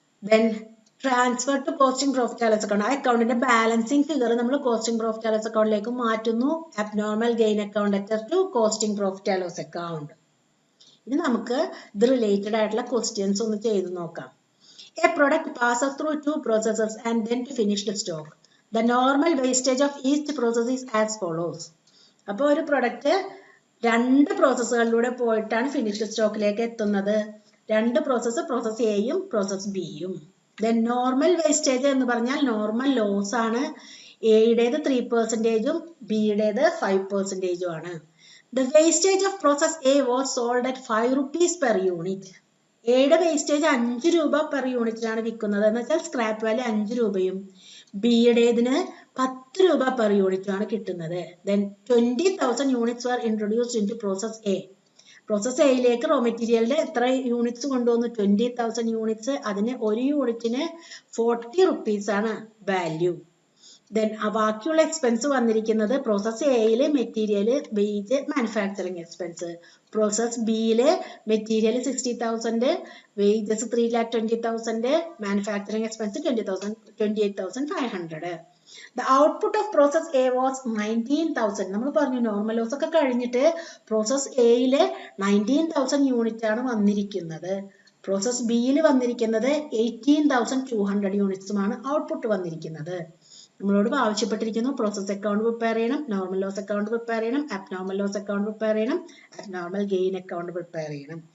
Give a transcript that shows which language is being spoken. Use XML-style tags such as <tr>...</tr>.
<en>Then transfer to costing profit and loss account.</en> <ml>ആ അക്കൗണ്ടിന്റെ balancing figure നമ്മൾ costing profit and loss അക്കൗണ്ടിലേക്ക് മാറ്റുന്നു.</ml> <en>Abnormal gain account attached to costing profit and loss account.</en> <ml>ഇനി നമുക്ക് ഇത് റിലേറ്റഡ് ആയിട്ടുള്ള ക്വസ്റ്റ്യൻസ് ഒന്ന് ചെയ്ത് നോക്കാം.</ml> <en>A product passes through two processes and then to finished stock. The normal wastage of each process is as follows.</en> <ml>അപ്പോൾ ഒരു product രണ്ട് പ്രോസസ്സുകളിലൂടെ പോയിട്ടാണ് ഫിനിഷ്ഡ് സ്റ്റോക്കിലേക്ക് എത്തുന്നത്. രണ്ട് പ്രോസസ്സ് എയും പ്രോസസ് ബിയും. ദെൻ നോർമൽ വേസ്റ്റേജ് എന്ന് പറഞ്ഞാൽ നോർമൽ ലോസ് ആണ്. എയുടേത് 3%ഉം ബിയുടേത് 5%ഉം ആണ്.</ml> <en>The wastage of process A was sold at 5 rupees per unit.</en> <ml>എയുടെ വേസ്റ്റേജ് 5 രൂപ പെർ യൂണിറ്റിലാണ് വിൽക്കുന്നത്. എന്ന് വെച്ചാൽ സ്ക്രാപ്പ് വാല്യൂ 5 രൂപയും ബിയുടേതിന് 10 രൂപ പെർ യൂണിറ്റുമാണ് കിട്ടുന്നത്.</ml> <en>Then 20,000 units were introduced into process A.</en> <ml>Process എയിലേക്ക് റോ മെറ്റീരിയലിന്റെ എത്ര യൂണിറ്റ്സ് കൊണ്ടുവന്നു? 20,000 യൂണിറ്റ്സ്. അതിന് ഒരു യൂണിറ്റിന് 40 rupees ആണ് വാല്യൂ. ദെൻ ബാക്കിയുള്ള എക്സ്പെൻസ് വന്നിരിക്കുന്നത് process എയില് material, wage, manufacturing expense. Process ബിയില് material 60,000, wages 3,20,000, manufacturing expense 28,500.</ml> <en>The output of process A was 19,000.</en> <ml>നമ്മൾ പറഞ്ഞു നോർമൽ ലോസ് ഒക്കെ കഴിഞ്ഞിട്ട് പ്രോസസ് എയില് 19,000 യൂണിറ്റ് ആണ് വന്നിരിക്കുന്നത്. പ്രോസസ് ബിയിൽ വന്നിരിക്കുന്നത് 18,200 യൂണിറ്റ്സുമാണ് ഔട്ട്പുട്ട് വന്നിരിക്കുന്നത്. നമ്മളോട് ആവശ്യപ്പെട്ടിരിക്കുന്നു പ്രോസസ് അക്കൗണ്ട് പ്രിപ്പയർ ചെയ്യണം, നോർമൽ ലോസ് അക്കൗണ്ട് പ്രിപ്പയർ ചെയ്യണം, അബ്നോർമൽ ലോസ് അക്കൗണ്ട് പ്രിപ്പയർ ചെയ്യണം, അബ്നോർമൽ ഗെയിൻ അക്കൗണ്ട് പ്രിപ്പയർ ചെയ്യണം.</ml>